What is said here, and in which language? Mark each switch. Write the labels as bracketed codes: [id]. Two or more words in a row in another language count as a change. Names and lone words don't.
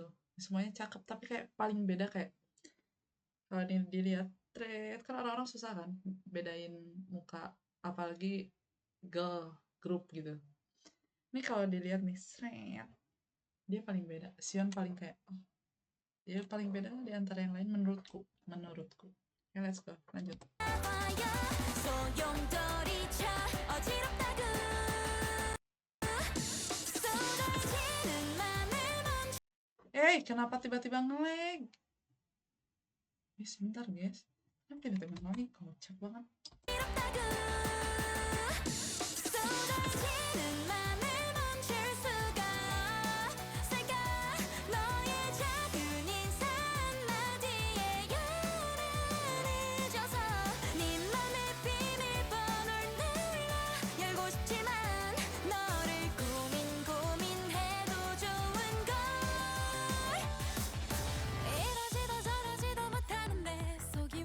[id] Semuanya cakep tapi kayak paling beda kayak kalau ini dilihat thread kan orang-orang susah kan bedain muka apalagi [en] girl group [id] gitu. Ini kalau dilihat nih thread dia paling beda. Sion paling kayak dia paling beda di antara yang lain menurutku. Ya [en] let's go [id] lanjut. [ko] 봐요 소용돌이쳐 어지럽다고 쏟아지는 맘을 멈춰 [id] Kenapa tiba-tiba nge-lag? Sebentar guys. Kenapa tiba-tiba nge-lag? Kocak banget. [ko] 쏟아지는 맘을 멈출 수가 없을까 너의 작은 인사 한마디에 열을 잊어서 네 맘의 비밀번호를 눌러 열고 싶지만 너를 고민해도 좋은 걸 이러지도 저러지도 못하는데 손